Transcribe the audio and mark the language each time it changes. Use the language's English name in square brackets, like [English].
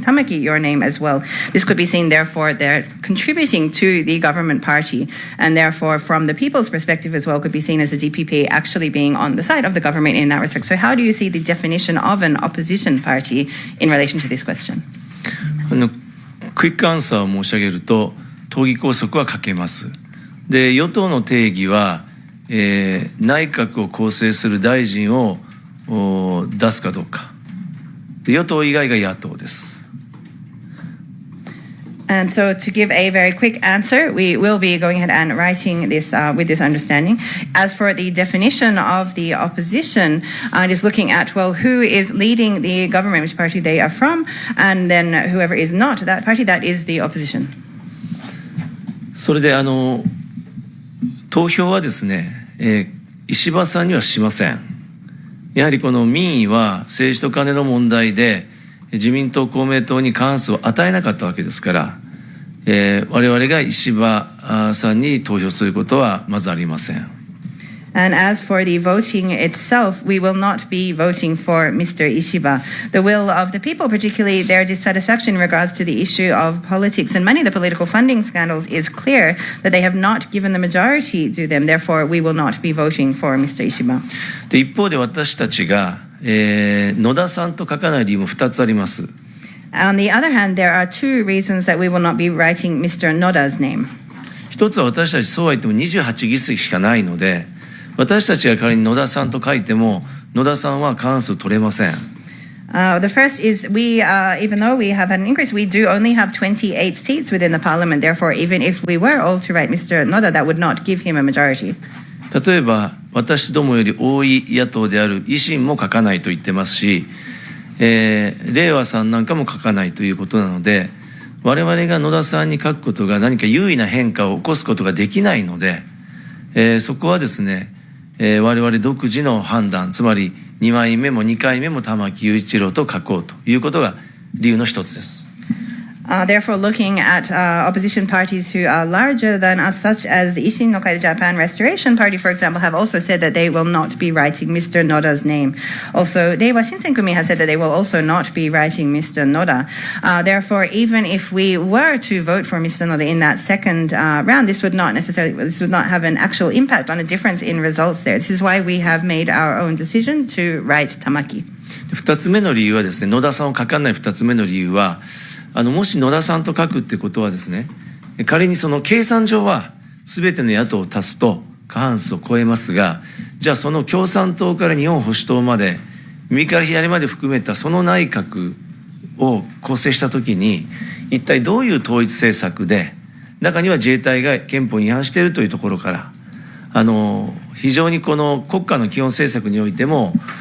[English] Tamaki your name as well. This could be seen, therefore, they're contributing to the government party, and therefore, from the people's perspective as well, could be seen as the DPP actually being on the side of the government in that respect. So how do you see the definition of an opposition party in relation to this question? [Japanese] クイックアンサーを申し上げると、党議拘束はかけます。で、与党の定義は、内閣を構成する大臣を出すかどうか。与党以外が野党です。 [English] And so to give a very quick answer, we will be going ahead and writing this with this understanding. As for the definition of the opposition, it is looking at, well, who is leading the government, which party they are from, and then whoever is not that party, that is the opposition. [Japanese] それで投票はですね、石破さんにはしません。やはりこの民意は政治と金の問題で自民党公明党に過半数を与えなかったわけですから、我々が石破さんに投票することはまずありません。 [English] And as for the voting itself, we will not be voting for Mr. Ishiba. The will of the people, particularly their dissatisfaction in regards to the issue of politics and many of the political funding scandals, is clear that they have not given the majority to them. Therefore, we will not be voting for Mr. Ishiba. [Japanese] で、一方で私たちが、野田さんと書かない理由も2つあります。 [English] On the other hand, there are two reasons that we will not be writing Mr. Noda's name. [Japanese] 一つは私たちそうは言っても28議席しかないので、私たちが仮に野田さんと書いても野田さんは過半数取れません。 [English] The first is we, even though we have had an increase, we do only have 28 seats within the parliament. Therefore, even if we were all to write Mr. Noda, that would not give him a majority. [Japanese] 例えば私どもより多い野党である維新も書かないと言ってますし、令和さんなんかも書かないということなので、我々が野田さんに書くことが何か優位な変化を起こすことができないので、そこはですね、我々独自の判断、つまり2枚目も2回目も玉木雄一郎と書こうということが理由の一つです。 [English] Therefore, looking at opposition parties who are larger than us, such as the Ishin no Kai Japan Restoration Party, for example, have also said that they will not be writing Mr. Noda's name. Also, Reiwa Shinsenkumi has said that they will also not be writing Mr. Noda. Therefore, even if we were to vote for Mr. Noda in that second round, this would not have an actual impact on a difference in results there. This is why we have made our own decision to write Tamaki. [Japanese] 2つ目の理由はですね、野田さんを書かない2つ目の理由は、もし野田さんと書くってことはですね、仮にその計算上は全ての野党を足すと過半数を超えますが、じゃあその共産党から日本保守党まで、右から左まで含めたその内閣を構成したときに、一体どういう統一政策で、中には自衛隊が憲法に違反しているというところから、非常にこの国家の基本政策においても、